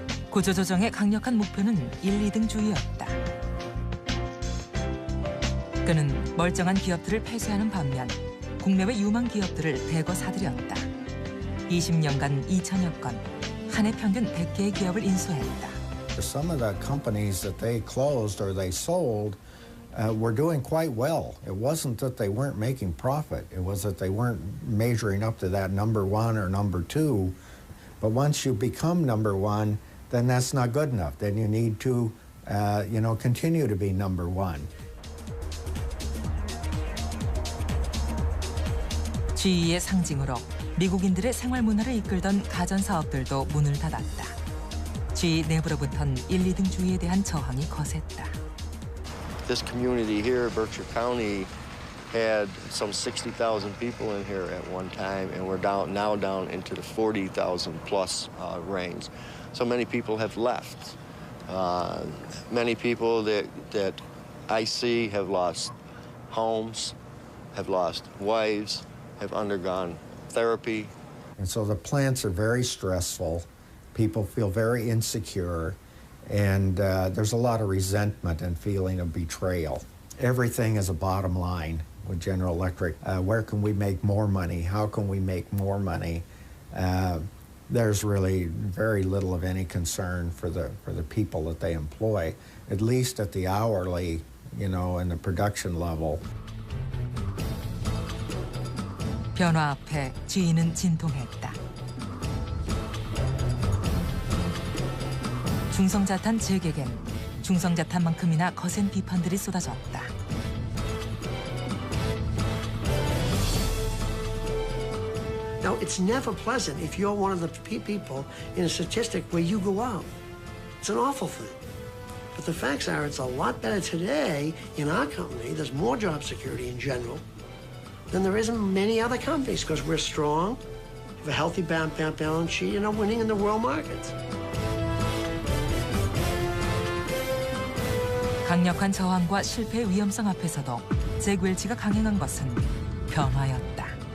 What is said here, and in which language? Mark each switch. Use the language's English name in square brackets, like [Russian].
[Korean] 구조조정의 강력한 목표는 1, 2등 주의였다. 그는 멀쩡한 기업들을 폐쇄하는 반면 국내외 유망 기업들을 대거 사들였다. 20년간 2천여 건, 한 해 평균 100개의 기업을 인수했다. [English] Some of the companies that they closed or they sold were doing quite well. It wasn't that they weren't making profit. It was that they weren't measuring up to that number one or number two. But once you become number one, then that's not good enough. Then you need to, continue to be number one. [Korean] GE의 상징으로 미국인들의 생활 문화를 이끌던 가전 사업들도 문을 닫았다. GE 내부로부터는 1, 2등 주의에 대한 저항이 거셌다. [English] This community here, Berkshire County, had some 60,000 people in here at one time, and we're now down into the 40,000 plus range. So many people have left. Many people that I see have lost homes, have lost wives, have undergone therapy. And so the plants are very stressful. People feel very insecure, and there's a lot of resentment and feeling of betrayal. Everything is a bottom line with General Electric. Where can we make more money? How can we make more money? There's really very little of any concern for the people that they employ, at least at the hourly, and the production level. [Korean] 변화 앞에 GE는 진동했다. 중성자탄 재개겐 중성자탄만큼이나 거센 비판들이 쏟아졌다. [English] Now, it's never pleasant if you're one of the people in a statistic where you go out. It's an awful thing. But the facts are it's a lot better today in our company. There's more job security in general than there is in many other companies because we're strong, have a healthy balance sheet, and are winning in the world markets. [Korean] 강력한 저항과 실패의 위험성 앞에서도 잭 웰치가 강행한 것은 변화였다.